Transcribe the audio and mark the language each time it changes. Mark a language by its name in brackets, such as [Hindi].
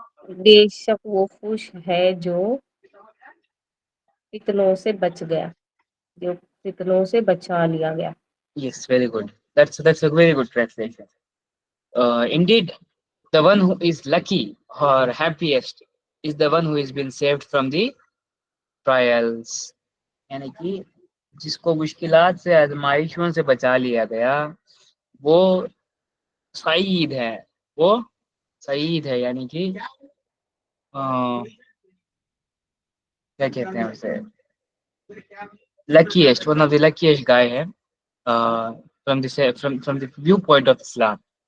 [Hindi] बेशक वो खुश है जो फितनों से बच गया जो फितनों से बचा लिया गया. [English] Yes, very good. That's a very good translation. Indeed, the one who is lucky or happiest is the one who has been saved from the trials. [Hindi] यानी कि जिसको मुश्किलात से आजमाइशों से बचा लिया गया वो सईद है. वो सईद है यानी कि क्या कहते हैं उसे, [English] luckiest, one of the luckiest guy [Hindi] है [English] from the view point of Islam.